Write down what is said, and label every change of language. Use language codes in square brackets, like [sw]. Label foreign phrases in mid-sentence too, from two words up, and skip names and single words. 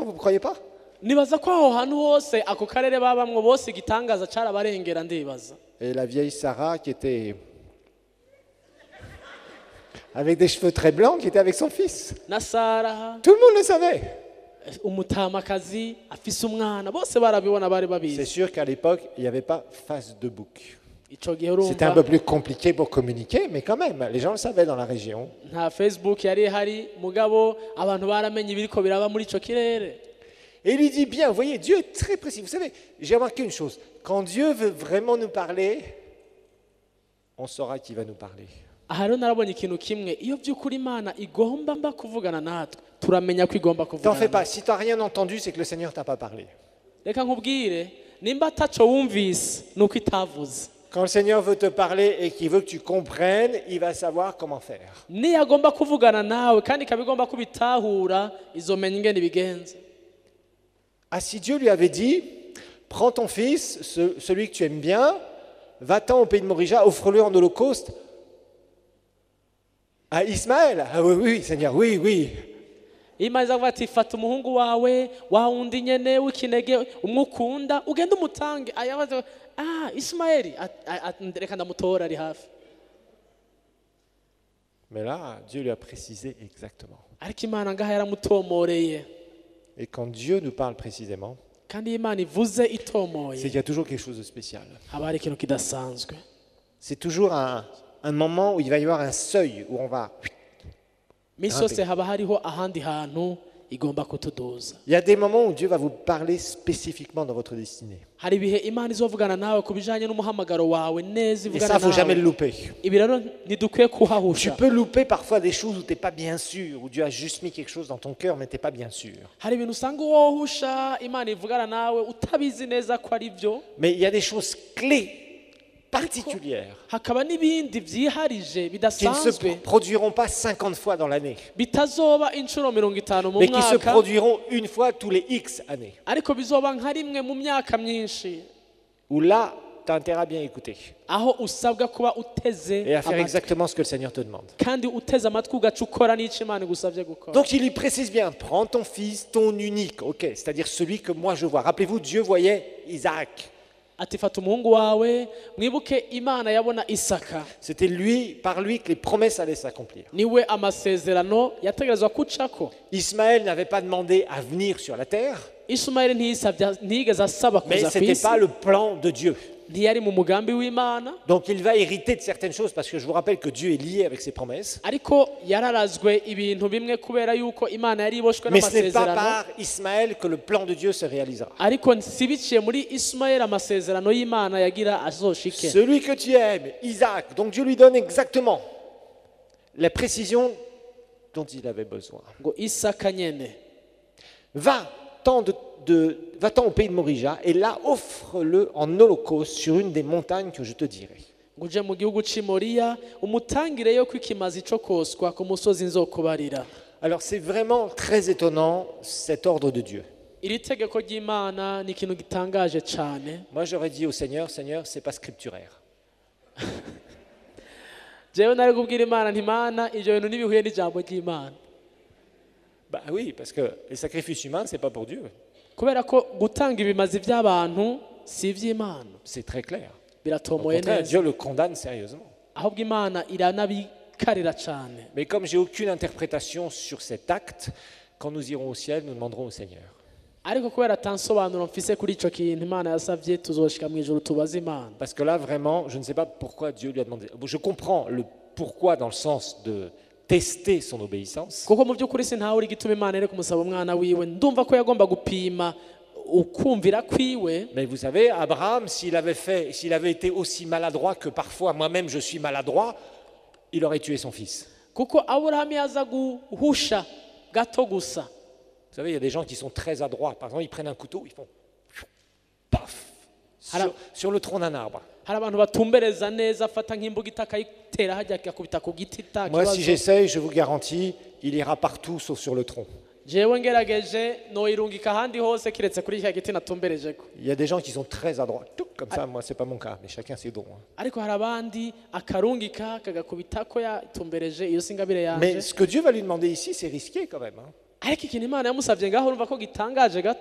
[fr] Vous ne croyez pas? [rn] nibaza ko aho hantu hose ako karere babamwo bose igitangaza carabarengera ndibaza [fr] Et la vieille Sarah qui était avec des cheveux très blancs, qui était avec son fils. [rn] na sara [fr] Tout le monde le savait. [rn] umutamakazi afise umwana bose barabibona bari [fr] C'est [rn] babizi [fr] sûr qu'à l'époque, il n'y avait pas face de bouc. [rn] ico gihe [fr] C'était un [rn] urumva [fr] peu plus compliqué pour communiquer, mais quand même, les gens le savaient dans la région. [rn] nta facebook yari ihari mugabo abantu baramenye ibiriko biraba muri ico kirere [fr] Et il lui dit bien, vous voyez, Dieu est très précis. Vous savez, j'ai remarqué une chose. Quand Dieu veut vraiment nous parler, on saura qui va nous parler. [rn] aha rero narabonye ikintu kimwe iyo by'ukuri imana igomba mba kuvugana natwe turamenya ko igomba [fr] T'en [rn] kuvugana [fr] fais pas. [rn] natwe [fr] Si tu n'as rien entendu, c'est que le Seigneur t'a pas parlé. [rn] reka nkubwire nimba ataco wumvise ni uko itavuze [fr] Quand le Seigneur veut te parler et qu'il veut que tu comprennes, il va savoir comment faire. [rn] niyo agomba kuvugana nawe kandi ikaba igomba kubitahura izomenya ingene ibigenza [fr] Ah, si Dieu lui avait dit, prends ton fils, celui que tu aimes bien, va-t'en au pays de Morija, offre-le en holocauste à Ismaël. Ah oui, oui, Seigneur, oui, oui. [rn] imana izavuga ati fata umuhungu wawe wa wundi nyene w'ikinege umukunda ugende umutange ayabaza ismaeli reka ndamutora ari hafi [fr] Mais là, Dieu lui a précisé exactement. [rn] ariko imana ngaha yaramutomoreye [fr] Et quand Dieu nous parle précisément, [rn] kandi iyo imana ivuze [fr] c'est [rn] itomoye [fr] qu'il y a toujours quelque chose de spécial. [rn] haba hari ikintu kidasanzwe [fr] C'est toujours un moment où il va y avoir un seuil, où on va... [rn] iminsi yose haba hariho ahandi hantu igomba kutuduza [fr] Il y a des moments où Dieu va vous parler spécifiquement dans votre destinée. [rn] hari ibihe imana izovugana nawe ku bijanye n'umuhamagaro wawe neza [fr] Et ça, [rn] ivugana [fr] il ne faut jamais le [rn] nawe [fr] louper. [rn] ibi rero ntidukwiye [fr] Tu [rn] kuhahusha [fr] peux louper parfois des choses où tu n'es pas bien sûr, où Dieu a juste mis quelque chose dans ton cœur, mais tu n'es pas bien sûr. [rn] hari ibintu usanga wohusha imana ivugana nawe utabizi neza ko ari byo [fr] Mais il y a des choses clés, particulières, [rn] hakaba n'ibindi byiharije [fr] qui ne se [rn] bidasanzwe [fr] produiront pas 50 fois dans l'année, [rn] bitazoba inshuro 50 mu [fr] mais qui se [rn] mwaka [fr] produiront une fois tous les X années. [rn] ariko bizoba nka rimwe mu myaka myinshi [fr] Où là, tu as intérêt à bien écouter [rn] aho usabwa kuba uteze [fr] et à faire [rn] amatwi [fr] exactement ce que le Seigneur te demande. [rn] kandi uteze amatwi ugaca ukora n'icyo imana igusabye gukora [fr] Donc il lui précise bien, prends ton fils, ton unique, ok, c'est-à-dire celui que moi je vois. Rappelez-vous, Dieu voyait Isaac. [rn] ati fata umuhungu wawe mwibuke imana yabona isaka [fr] C'était lui, par lui que les promesses allaient s'accomplir. [rn] niwe amasezerano yategerezwa kucako [fr] Ismaël n'avait pas demandé à venir sur la terre, [rn] ishumayeli ntiyigeze asaba [fr] mais [rn] kuza [fr] ce [rn] ku [fr] n'était [rn] isi [fr] pas le plan de Dieu. [rn] ntiyari mu mugambi w'imana [fr] Donc il va hériter de certaines choses, parce que je vous rappelle que Dieu est lié avec ses promesses. [rn] ariko yararazwe ibintu bimwe kubera yuko imana yari iboshwe [fr] Mais ce n'est pas [rn] n'amasezerano [fr] par Ismaël que le plan de Dieu se réalisera. [rn] ariko si biciye muri ishumayeli amasezerano y'imana yagira azoshike [fr] Celui que tu aimes, Isaac, donc Dieu lui donne exactement la précision dont il avait besoin. [rn] ngo isaka nyene [fr] Va-t'en au pays de Morija et là offre-le en holocauste sur une des montagnes que je te dirai. [rn] ngo uje mu gihugu c'i moriya umutangireyo ko ikimazi co koswa ku musozi nzokubarira [fr] Alors c'est vraiment très étonnant cet ordre de Dieu. [rn] iri tegeko ry'imana ni ikintu gitangaje cyane [fr] Moi j'aurais dit au Seigneur, Seigneur, c'est pas scripturaire. [rn] jewe nari kubwira imana nti mana ivyo bintu ntibihuye n'ijambo ry'imana [fr] Bah oui, parce que les sacrifices humains, c'est pas pour Dieu. [rn] kubera ko gutanga ibimazi by'abantu si iby'imana [fr] C'est très clair. Au [rn] biratomoye [fr] contraire, [rn] neza [fr] Dieu le condamne sérieusement. [rn] ahubwo imana iranabikarira cyane [fr] Mais comme j'ai aucune interprétation sur cet acte, quand nous irons au ciel, nous demanderons au Seigneur. [rn] ariko kubera atansobanuro mfise kuri ico kintu imana yasavye tuzoshika mu ijuru tubaze imana [fr] Parce que là, vraiment, je ne sais pas pourquoi Dieu lui a demandé. Bon, je comprends le pourquoi dans le sens de tester son obéissance. [rn] kuko mu by'ukuri sintawe uri gituma imana iri kumusaba umwana wiwe ndumva ko yagomba gupima ukumvira kwiwe. [fr] Mais vous savez, Abraham, s'il avait été aussi maladroit que parfois moi-même je suis maladroit, il aurait tué son fils. [rn] Kuko Aburahamu yaza guhusha gato gusa. [fr] Vous savez, il y a des gens qui sont très adroits. Par exemple, ils prennent un couteau, ils font paf sur le tronc d'un arbre. [rn] Hari abantu batumbereza neza afata nk'imbugita akayitera hajya akakubita ku giti ta [fr] Moi, si [rn] kibazo. [fr] j'essaye, je vous garantis, il ira partout sauf sur le tronc. [rn] Jewe ngerageje noirungika ahandi hose kiretse kuri cya giti natumberejeko. [fr] Il y a des gens qui sont très adroits. Tout comme ça, moi, c'est pas mon cas, mais chacun ses dons. [rn] Ariko hari abandi akarungika kagakubita ko yatumbereje iyo singabire [fr] Mais [rn] yanje. [fr] ce que Dieu va lui demander ici, c'est risqué quand même. [rn] Ariko ikintu Imana yamusavye ngaho urumva ko gitangaje gato.